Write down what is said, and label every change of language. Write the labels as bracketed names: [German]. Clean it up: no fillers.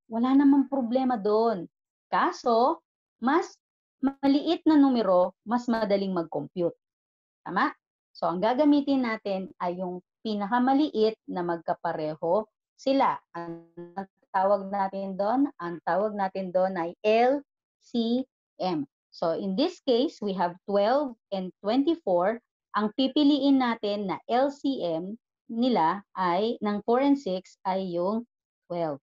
[Filipino] Wala namang problema doon. Kaso, mas maliit na numero, mas madaling mag-compute. Tama? So, ang gagamitin natin ay yung pinakamaliit na magkapareho sila. Ang tawag natin doon? Ang tawag natin doon ay LCM. [English] So, in this case, we have 12 and 24. [Filipino] Ang pipiliin natin na LCM nila ay, ng 4 and 6 ay yung 12.